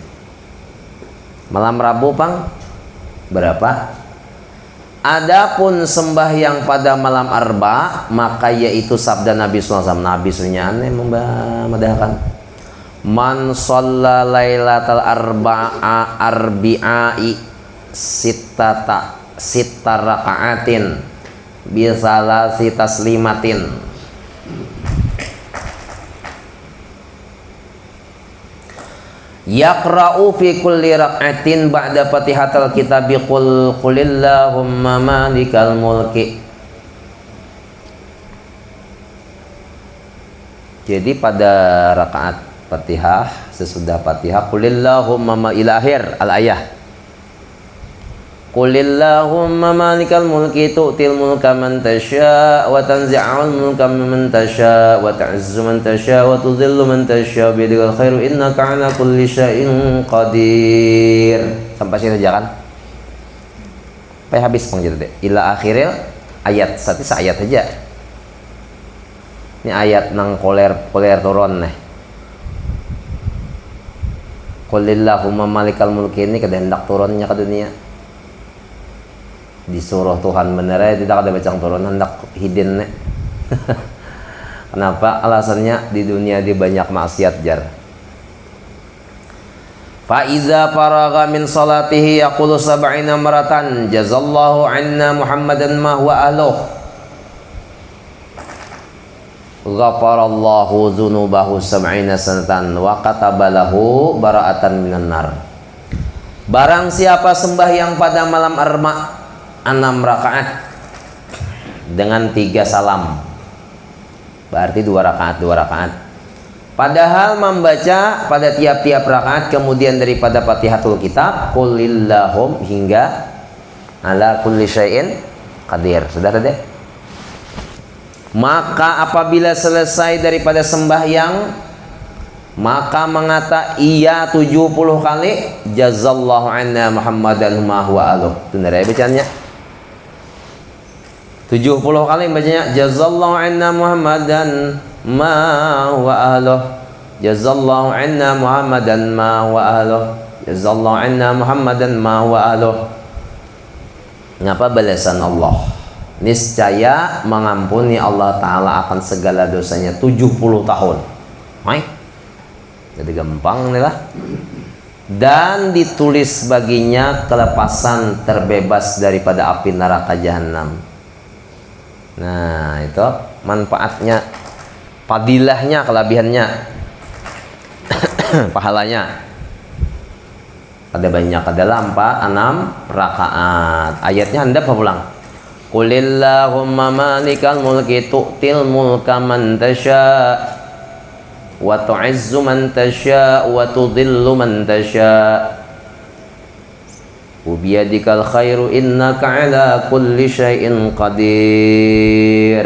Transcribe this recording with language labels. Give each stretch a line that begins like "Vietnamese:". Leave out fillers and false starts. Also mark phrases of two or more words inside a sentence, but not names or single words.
Banjar: Malam Rabu pang berapa? Adapun sembahyang pada malam Arba, maka yaitu sabda Nabi SAW. Nabi sunnah memedahkan.
Arabic: من صلى ليلة الأربعاء ست ركعات بثلاث تسليمات يقرأ في كل ركعة بعد فاتحة الكتاب قل اللهم مالك الملك.
Banjar: Jadi pada rakaat Fatihah, sesudah Fatihah
Arabic: قل اللهم إلى آخر الآية. قل اللهم مالك الملك تؤتي الملك من تشاء وتنزع الملك ممن تشاء وتعز من تشاء وتذل من تشاء بيدك الخير إنك على كل شيء قدير.
Banjar: Sampai sini aja kan? Sampai habis pang jadi deh.
Arabic: إلى آخر الآية
Banjar: satu ayat aja. Ini ayat nang koler turun nih.
Arabic: قل اللهم مالك الملك
Banjar: ini kada hendak turunnya ke dunia. Disuruh Tuhan bener ya, tidak ada bacang turun, hendak hidin nih. Kenapa? Alasannya di dunia di banyak maksiat jar.
Arabic: فإذا فرغ من صلاته يقول سبعين مرة جزى الله عنا محمدا ما هو أهله. غفر الله ذنوبه سبعين سنة وكتب له براءة من النار.
Banjar: Barang siapa sembahyang pada malam Arba 6 rakaat dengan 3 salam, berarti 2 rakaat. Padahal membaca pada tiap-tiap rakaat kemudian daripada Fatihatul Kitab qulillahum hingga
Arabic: على كل شيء قدير.
Banjar: Sudah tadi? Maka apabila selesai daripada sembahyang, maka mengata iya 70 kali
Arabic: جزى الله عنا محمدا ما هو أهله.
Banjar: Itu dari bacaannya 70 kali bacanya
Arabic: جزى الله عنا محمدا ما هو أهله، جزى الله عنا محمدا ما هو أهله، جزى الله عنا محمدا ما هو أهله.
Banjar: Ngapa balasan Allah? Niscaya mengampuni Allah Ta'ala akan segala dosanya 70 tahun. Jadi gampang nih lah. Dan ditulis baginya kelepasan terbebas daripada api neraka jahanam. Nah, itu manfaatnya, fadilahnya, kelebihannya, pahalanya. Ada banyak, ada lampa 6 rakaat. Ayatnya Anda apa pulang?
Arabic: قل اللهم مالك الملك تؤتي الملك من تشاء وتعز من تشاء وتذل من تشاء بيدك الخير إنك على كل شيء قدير.